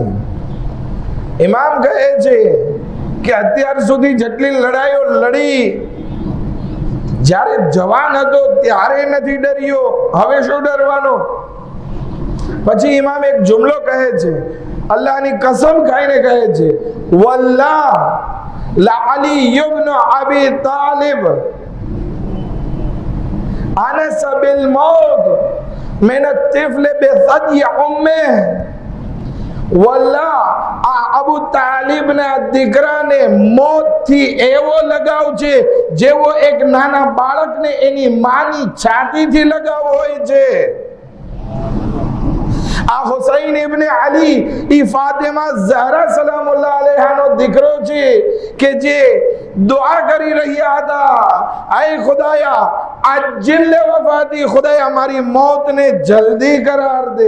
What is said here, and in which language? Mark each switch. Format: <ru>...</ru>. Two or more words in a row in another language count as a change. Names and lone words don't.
<gu>ઇમામ કહે છે કે અત્યાર સુધી જેટલી લડાઈઓ લડી, જ્યારે જવાન હતો ત્યારે નથી ડર્યો, હવે શું ડરવાનો? પછી ઇમામ એક જુમલો કહે છે, અલ્લાહની કસમ ખાઈને કહે છે,</gu> <ar>والله لا علي ابن أبي طالب آنس بالموت من الطفل بثدي امه.</ar> <gu>વલ્લાહ આ અબુ તાલિબ ના દીકરાને મોતથી એવો લગાવ છે જેવો એક નાના બાળકને એની માની છાતીથી લગાવ હોય છે. આ હુસૈન ઇબ્ન અલી ઈ ફાતિમા ઝહરા સલામુલ્લાહ અલૈહાનો દીકરો છે કે જે દુઆ કરી રહ્યા હતા, આય ખુદાયા</gu> <ar>عجل وفاتي,</ar> <gu>ખુદાયા મારી મોતને જલ્દી કરાર દે.</gu>